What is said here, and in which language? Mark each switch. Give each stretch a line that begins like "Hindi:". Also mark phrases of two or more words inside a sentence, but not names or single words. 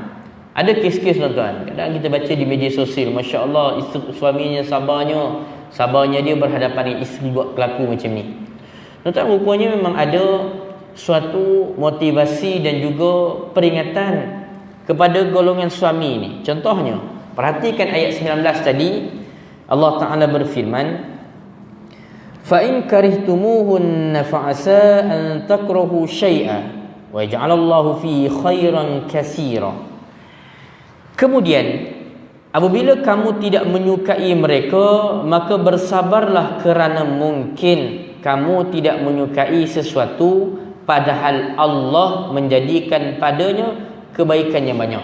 Malay: Ada kes-kes tuan-tuan, kadang kita baca di media sosial,
Arabic: ما شاء الله,
Malay: suaminya sabarnya dia berhadapan dengan isteri buat kelaku macam ni. Tuan-tuan, rupanya memang ada suatu motivasi dan juga peringatan kepada golongan suami ni. Contohnya, perhatikan ayat 19 tadi, Allah Ta'ala berfirman,
Arabic: فإن كرهتموهن فعسى أن تكرهوا شيئا ويجعل الله فيه خيرا كثيرا.
Malay: Kemudian apabila kamu tidak menyukai mereka, maka bersabarlah kerana mungkin kamu tidak menyukai sesuatu padahal Allah menjadikan padanya kebaikan yang banyak.